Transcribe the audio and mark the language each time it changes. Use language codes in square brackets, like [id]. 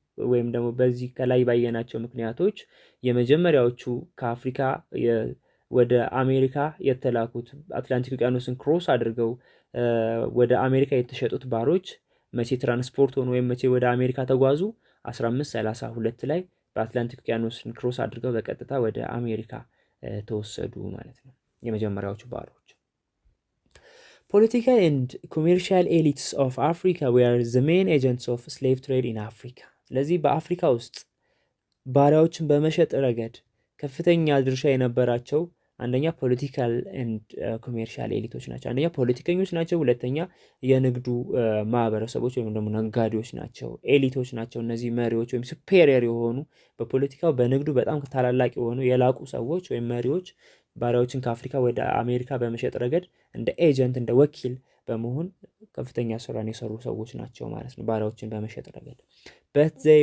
[am] ወይም ደግሞ በዚህ ከላይ ባየናቸው ምክንያቶች የመጀመሪያዎቹ ከአፍሪካ ወደ አሜሪካ የተላኩት አትላንቲክ ውቅያኖስን ክሮስ አድርገው ወደ አሜሪካ የተሸጡት ባሮች መቼ ትራንስፖርት ሆኑ ወይም መቼ ወደ አሜሪካ ተጓዙ? 1532 ላይ በአትላንቲክ ውቅያኖስን ክሮስ አድርገው በቀጥታ ወደ አሜሪካ ተወሰዱ ማለት ነው የመጀመሪያዎቹ ባሮች። [en] Political and commercial elites of Africa were the main agents of slave trade in Africa. [am] ስለዚህ በአፍሪካ ውስጥ ባሪያዎችን በመሸጥ ረገድ ከፍተኛ ድርሻ የነበራቸው አንደኛ [en] ፖለቲካል ኤንድ ኮሜርሻል ኤሊቶች [am] ናቸው። አንደኛ ፖለቲከኞች ናቸው። ሁለተኛ የንግዱ ማህበረሰቦች ወይም ደግሞ ነጋዴዎች ናቸው፣ ኤሊቶች ናቸው። እነዚህ መሪዎች ወይም ሱፔሪየር የሆኑ በፖለቲካው በንግዱ በጣም ታላላቅ የሆኑ የላቁ ሰዎች ወይም መሪዎች ባሪያዎችን ከአፍሪካ ወደ አሜሪካ በመሸጥ ረገድ እንደ ኤጀንት እንደ ወኪል በመሆን ከፍተኛ ስራን የሰሩ ሰዎች ናቸው ማለት ነው ባሪያዎችን በመሸጥ ረገድ። but